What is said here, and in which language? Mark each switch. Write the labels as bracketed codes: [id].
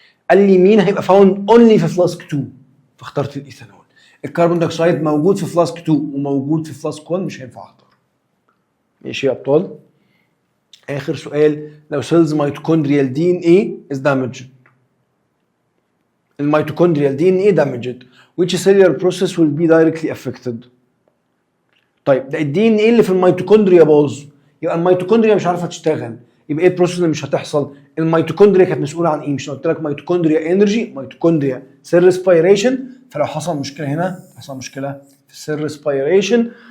[ar] قال لي مين هيبقى فاوند اونلي في فلاسك 2؟ فاخترت الايثانول. الكربون دايوكسيد موجود في فلاسك 2 وموجود في فلاسك 1، مش هينفع اختار. ماشي يا ابطال؟ اخر سؤال، لو سيلز ميتوكوندريال دي ان اي از دامجد. [en] الميتوكوندريال D N A damaged, which cellular process will be directly affected. [ar] طيب ده الدي ان ايه اللي في الميتوكوندريا باظ، يبقى الميتوكوندريا مش عارفه تشتغل. يبقى ايه البروسيس اللي مش هتحصل؟ الميتوكوندريا كانت مسؤوله عن ايه؟ مش قلت لك ميتوكوندريا انرجي، ميتوكوندريا سيل ريسبيريشن. فلو حصل مشكله هنا حصل مشكله في السيل ريسبيريشن.